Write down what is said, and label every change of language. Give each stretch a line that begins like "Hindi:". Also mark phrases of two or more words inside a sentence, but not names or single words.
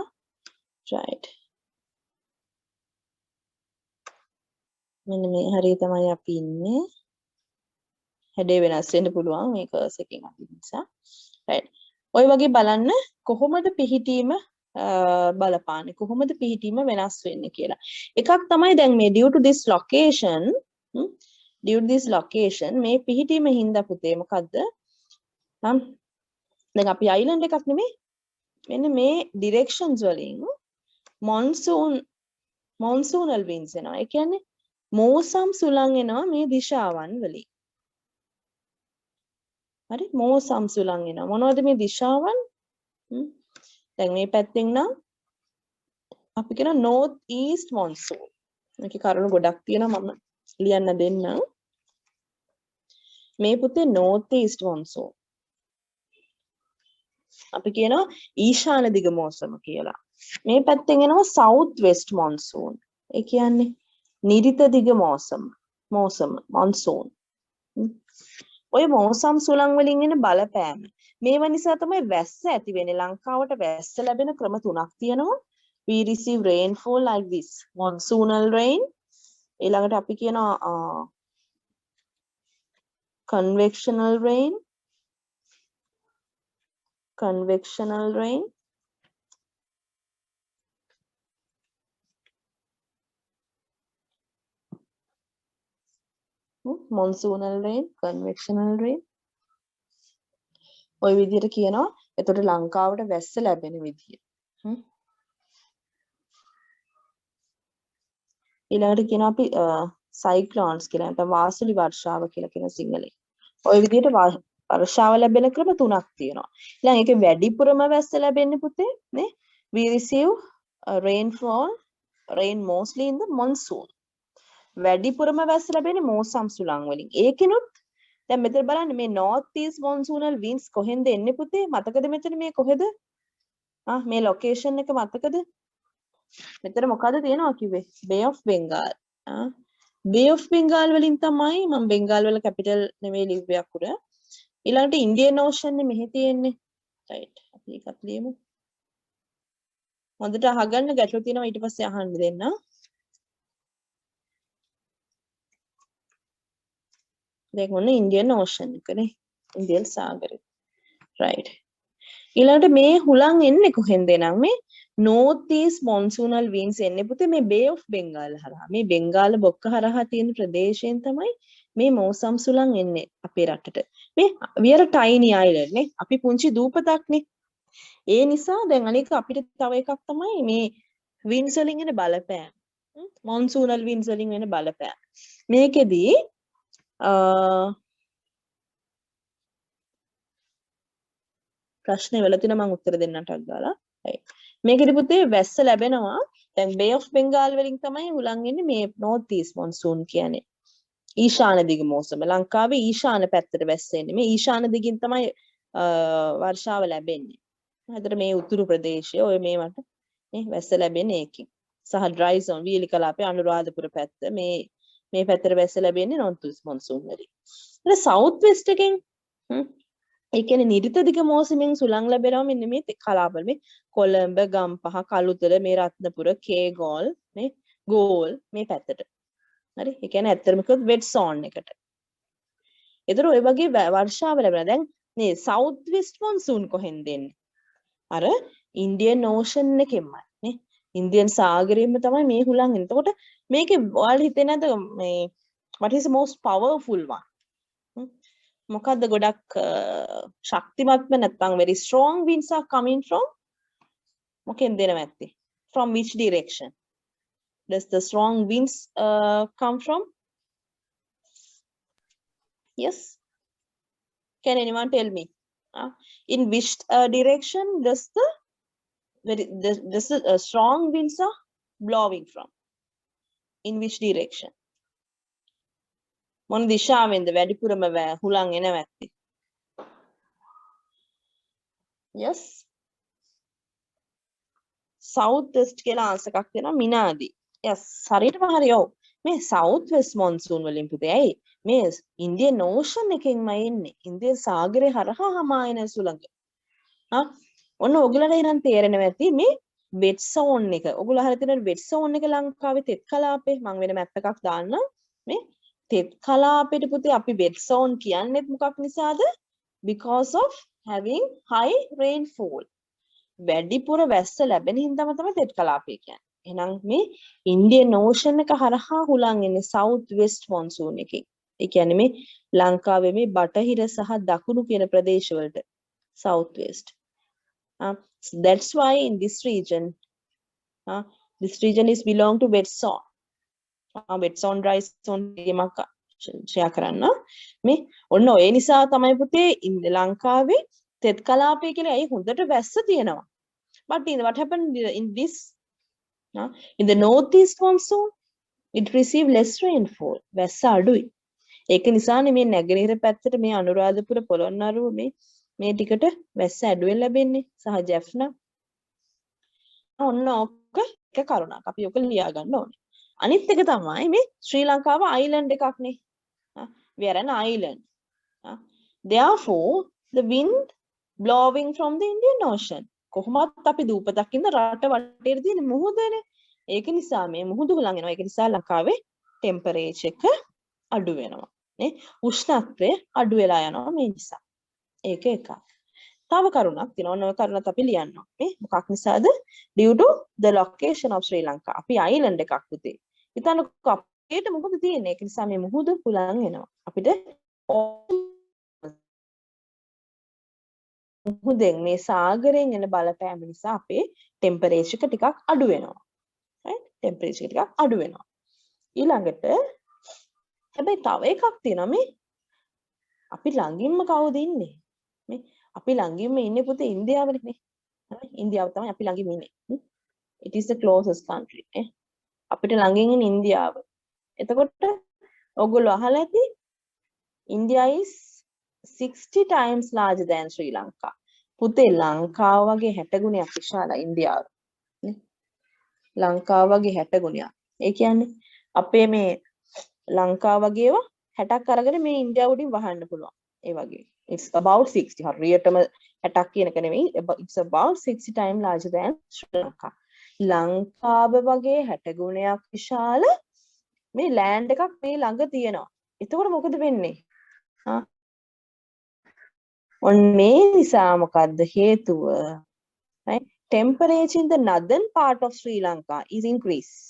Sinhala: right. මෙන්න මේ හරිය තමයි අපි ඉන්නේ. හැඩේ වෙනස් වෙන්න පුළුවන් මේ කර්ස් එකකින් අපි නිසා. right. ඔය වගේ බලන්න කොහොමද පිහිටීම බලපාන්නේ කොහොමද පිහිටීම වෙනස් වෙන්නේ කියලා. එකක් තමයි දැන් මේ
English: due to this location
Sinhala: මේ පිහිටීම හින්දා පුතේ මොකද්ද? දැන් අපි අයිලන්ඩ් එකක් නෙමෙයි. මෙන්න මේ directions වලින්
English: monsoon monsoonal winds
Sinhala: එනවා. ඒ කියන්නේ මෝසම් සුළං එනවා මේ දිශාවන් වලින්. හරි මෝසම් සුළං එනවා. මොනවද මේ දිශාවන්? දැන් මේ පැත්තෙන් නම් අපි කියන
English: north east monsoon.
Sinhala: මේකේ කරුණු ගොඩක් තියෙනවා මම ලියන්න දෙන්නම්. මේ පුතේ
English: north east monsoon.
Sinhala: අපි කියනවා ඊශාන දිග මෝසම කියලා. මේ පැත්තෙන් එනවා
English: south west monsoon.
Sinhala: ඒ කියන්නේ නිරිත දිග මෝසම monsoon. ඔය මෝසම් සුළං වලින් එන බලපෑම. මේව නිසා තමයි වැස්ස ඇති වෙන්නේ. ලංකාවට වැස්ස ලැබෙන ක්‍රම තුනක් තියෙනවා.
English: We receive rainfall like this. Monsoonal rain.
Sinhala: ඊළඟට අපි කියනවා
English: convectional rain. Convectional rain. Monsoonal rain, convectional rain.
Sinhala: ඔය විදිහට කියනවා. එතකොට ලංකාවට වැස්ස ලැබෙන විදිය. ඊළඟට කියනවා අපි cyclones කියලා නැත්නම් වාසුලි වර්ෂාව කියලා කියන සිංහලෙන්. ඔය විදිහට වර්ෂාව ලැබෙන ක්‍රම තුනක් තියෙනවා. ඊළඟ ඒකේ වැඩිපුරම වැස්ස ලැබෙන්නේ පුතේ නේ
English: we receive rain mostly in the monsoon.
Sinhala: වැඩිපුරම වැස්ස ලැබෙන්නේ මෝසම් සුළං වලින්. ඒකිනුත් දැන් මෙතන බලන්න මේ
English: north east monsoonal winds
Sinhala: කොහෙන්ද එන්නේ පුතේ? මතකද මෙතන මේ කොහෙද? මේ location එක මතකද? මෙතන මොකද තියෙනවා කිව්වේ? Bay of Bengal. Bay of Bengal වලින් තමයි මම බෙන්ගාල් වල capital නෙමෙයි ලිව්වේ අකුර. ඊළඟට Indian Ocean නේ මෙහි තියෙන්නේ. right. අපි ඒකත් ලියමු. හොඳට අහගන්න ගැටලු තියෙනවා ඊට පස්සේ අහන්න දෙන්න. දැන් ඔන්න Indian Ocean එකනේ. ඉන්දියන් සාගරය. right. ඊළඟට මේ හුලං එන්නේ කොහෙන්ද නම් මේ
English: north east monsoonal winds
Sinhala: එන්නේ පුතේ මේ Bay of Bengal හරහා. මේ බෙන්ගාල බොක්ක හරහා තියෙන ප්‍රදේශයෙන් තමයි මේ මෝසම් සුළං එන්නේ අපේ රටට. මේ
English: we are a tiny island
Sinhala: නේ. අපි පුංචි දූපතක් නේ. ඒ නිසා දැන් අනික අපිට තව එකක් තමයි මේ winds වලින් එන බලපෑම.
English: monsoonal winds
Sinhala: වලින් වෙන බලපෑම. මේකෙදී ප්‍රශ්නේ වල තියෙන මම උත්තර දෙන්නටක් ගාලා. මේකෙදි පුතේ වැස්ස ලැබෙනවා. දැන් Bay of Bengal වලින් තමයි හුලං එන්නේ මේ
English: north east monsoon
Sinhala: කියන්නේ. ඊශාන දිග මෝසම. ලංකාවේ ඊශාන පැත්තට වැස්ස එන්නේ. මේ ඊශාන දිගින් තමයි වර්ෂාව ලැබෙන්නේ. හතර මේ උතුරු ප්‍රදේශය ඔය මේවට නේ වැස්ස ලැබෙන්නේ ඒකෙන්. සහ
English: dry zone
Sinhala: වීලි කලාපේ අනුරාධපුර පැත්ත මේ පැත්තට වැස්ස ලැබෙන්නේ
English: north east monsoon
Sinhala: වලින්. ඊට
English: south west
Sinhala: එකෙන් ඒ කියන්නේ නිරිත දිග මෝසමෙන් සුළං ලැබෙනවා මෙන්න මේ කලාපවල මේ කොළඹ ගම්පහ කළුතර මේ රත්නපුර කේගෝල් මේ ගෝල් මේ පැත්තට. හරි ඒ කියන්නේ ඇත්තටම කිව්වොත්
English: wet zone
Sinhala: එකට. ඒතර ඔය වගේ වර්ෂාව ලැබෙනවා. දැන් මේ
English: south west monsoon
Sinhala: කොහෙන්ද එන්නේ? අර Indian Ocean එකෙන්මයි නේ. ඉන්දියන් සාගරයෙන්ම තමයි මේ හුලං එන්නේ. එතකොට මේකේ ඔයාලා හිතේ නැද්ද මේ
English: what is the most powerful one?
Sinhala: මොකද්ද ගොඩක් ශක්තිමත්ම නැත්නම්
English: very strong winds are coming from
Sinhala: මොකෙන්ද එනවා ඇත්තේ?
English: From which direction does the strong winds come from? Yes, can anyone tell me? In which direction does the strong winds are blowing from? In which direction?
Sinhala: මොන දිශාවෙන්ද වැඩිපුරම හුලං එනවා ඇත්තේ?
English: yes south west
Sinhala: කියලා ආන්සර් එකක් දෙනවා මිනාදී. yes හරියටම හරි. ඔව් මේ
English: south west monsoon
Sinhala: වලින් පුතේ ඇයි මේ Indian Ocean එකෙන්ම එන්නේ. ඉන්දියන් සාගරය හරහා හමා එන සුළඟ. ඔන්න ඔයගලට ඉතින් තේරෙනවා ඇති මේ
English: wet zone
Sinhala: එක. ඔයගොල්ලෝ අහලා තියෙන
English: wet zone
Sinhala: එක ලංකාවේ තෙත් කලාපේ මම වෙන මැප් එකක් දාන්නම්. මේ තෙත් කලාපෙට පුතේ අපි
English: wet zone
Sinhala: කියන්නේත් මොකක් නිසාද?
English: because of having high rainfall.
Sinhala: වැඩිපුර වැස්ස ලැබෙන හින්දාම තමයි තෙත් කලාපය කියන්නේ. එහෙනම් මේ Indian Ocean එක හරහා හුලං එන්නේ
English: south west monsoon
Sinhala: එකෙන්. ඒ කියන්නේ මේ ලංකාවේ මේ බටහිර සහ දකුණු කියන ප්‍රදේශවලට
English: south west. That's why in this region This region is belong to wet zone. wet zone dry zone
Sinhala: කියමක් ෂෙයා කරන්න. මේ ඔන්න ඔය නිසා තමයි පුතේ ලංකාවේ තෙත් කලාපය කියලා ඇයි හොඳට වැස්ස තියෙනවා.
English: But what happened in this in the northeast monsoon it received less rainfall.
Sinhala: වැස්ස අඩුයි. ඒක නිසානේ මේ නැගෙනහිර පැත්තට මේ අනුරාධපුර පොළොන්නරුව මේ ටිකට වැස්ස අඩුවෙන් ලැබෙන්නේ සහ ජැෆ්නා. ඔන්න ඔක එක කරුණක්. අපි ඔක ලියා ගන්න ඕනේ. අනිත් එක තමයි මේ ශ්‍රී ලංකාව අයිලන්ඩ් එකක් නේ.
English: We are an island. Therefore the wind blowing from the Indian Ocean.
Sinhala: කොහොමත් අපි දූපතක් ඉඳ රට වටේට තියෙන මුහුදනේ. ඒක නිසා මේ මුහුදු හුලං එනවා. ඒක නිසා ලංකාවේ ටෙම්පරේචර් එක අඩු වෙනවා. නේ? උෂ්ණත්වය අඩු වෙලා යනවා මේ නිසා. ඒක එකක්. තව කරුණක් තියෙනවා. ඔන්න ඔය කරුණත් අපි ලියන්න ඕනේ. මොකක් නිසාද?
English: Due to the location of Sri Lanka.
Sinhala: අපි island එකක් පුතේ. හිතන්නකෝ අපේට මොකද තියෙන්නේ? ඒක නිසා මේ මුහුදු හුලං එනවා. අපිට මුහුදෙන් මේ සාගරයෙන් එන බලපෑම නිසා අපේ ටෙම්පරේචර් එක ටිකක් අඩු වෙනවා. right? ටෙම්පරේචර් එක ටිකක් අඩු වෙනවා. ඊළඟට හැබැයි තව එකක් තියෙනවා මේ අපි ළඟින්ම කවුද ඉන්නේ? මේ අපි ළඟින්ම ඉන්නේ පුතේ ඉන්දියාවනේ නේ. ඉන්දියාව තමයි අපි ළඟින්ම ඉන්නේ.
English: It is the closest country.
Sinhala: අපිට ළඟින් ඉන්නේ ඉන්දියාව. එතකොට ඔයගොල්ලෝ අහලා ඇති
English: India is 60 times larger than Sri Lanka.
Sinhala: පුතේ ලංකාව වගේ 60 ගුණයක් විශාලයි ඉන්දියාව. නේ? ලංකාව වගේ 60 ගුණයක්. ඒ කියන්නේ අපේ මේ ලංකාව වගේව 60ක් අරගෙන මේ ඉන්දියාව උඩින් වහන්න පුළුවන්. ඒ වගේ.
English: It's about 60.
Sinhala: හරියටම 60ක් කියන එක නෙවෙයි.
English: It's about 60 times larger than Sri Lanka.
Sinhala: ලංකාව වගේ 60 ගුණයක් විශාල මේ ලෑන්ඩ් එකක් මේ ළඟ තියෙනවා. එතකොට මොකද වෙන්නේ? මේ නිසා මොකද්ද හේතුව? right?
English: Temperature in the northern part of Sri Lanka is increased.